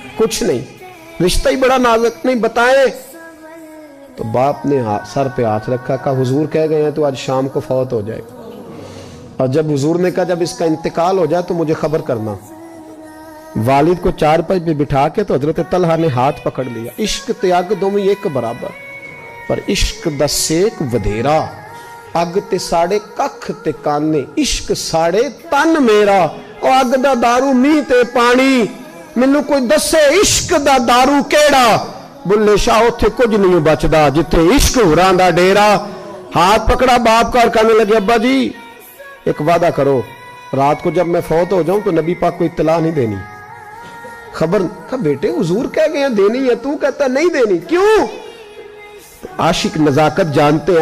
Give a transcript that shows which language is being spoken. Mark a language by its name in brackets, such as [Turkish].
[Urdu] کچھ نہیں, رشتہ ہی بڑا نازک, نہیں بتائیں. تو باپ نے سر پہ ہاتھ رکھا, کہا حضور کہہ گئے ہیں تو آج شام کو فوت ہو جائے گا. اور جب حضور نے کہا جب اس کا انتقال ہو جائے تو مجھے خبر کرنا. والد کو چارپائی پہ بٹھا کے تو حضرت طلحہ نے ہاتھ پکڑ لیا. [Punjabi] عشق تے اگ دوویں ایک برابر, پر عشق دا سیک ودھیرا. اگ تے ساڑے ککھ تے کانے, عشق ساڑے تن میرا. او اگ دا دارو می تے پانی, مینوں کوئی دسے عشق دا دارو کیڑا. بلے شاہ اتھے کچھ نہیں بچدا جتھے عشق ہوراں دا ڈیرا. [Urdu] ہاتھ پکڑا باپ کا اور کہنے لگے ابا جی ایک وعدہ کرو, رات کو جب میں فوت ہو جاؤں تو نبی پاک کو اطلاع نہیں دینی. خبر. کہا بیٹے حضور کہہ گئے ہیں دینی ہے, تو کہتا نہیں دینی, کیوں؟ عاشق نزاکت جانتے ہیں.